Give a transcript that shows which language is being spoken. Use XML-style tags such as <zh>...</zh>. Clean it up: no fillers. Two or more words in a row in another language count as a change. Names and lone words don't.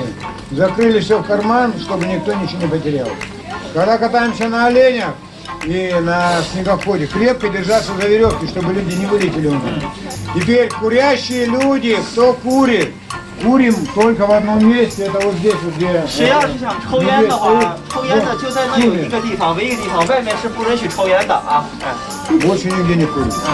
<ru>Закрыли все в карман, чтобы никто ничего не потерял. Когда катаемся на оленях и на снегоходе, крепко держаться за веревки, чтобы люди не вылетели у нас. Теперь курящие люди, кто курит, курим только в одном месте, это вот здесь вот где...</ru> <zh>谁要是想抽烟的话，抽烟的就在那有一个地方，唯一个地方，外面是不允许抽烟的啊。</zh> <ru>Больше нигде не курим.</ru>